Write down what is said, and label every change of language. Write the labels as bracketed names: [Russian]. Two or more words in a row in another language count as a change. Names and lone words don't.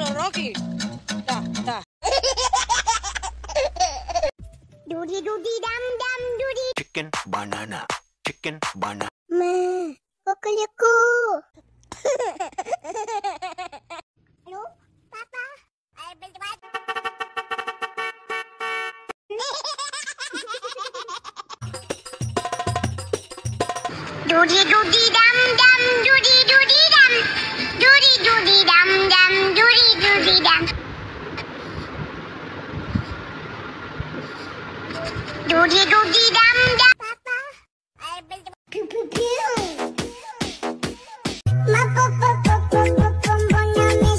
[Bangla] কি দা দা Doody doody dum dum doody. [English] Chicken banana. Chicken banana. Ma, kokoloko. Hello, Papa. I built my. Doody doody dum dum doody doody dum. Doody doody dum dum doody doody dum. Doody doody dum dum. Papa, I built my. Pew pew pew. Ma papa papa papa bona miss.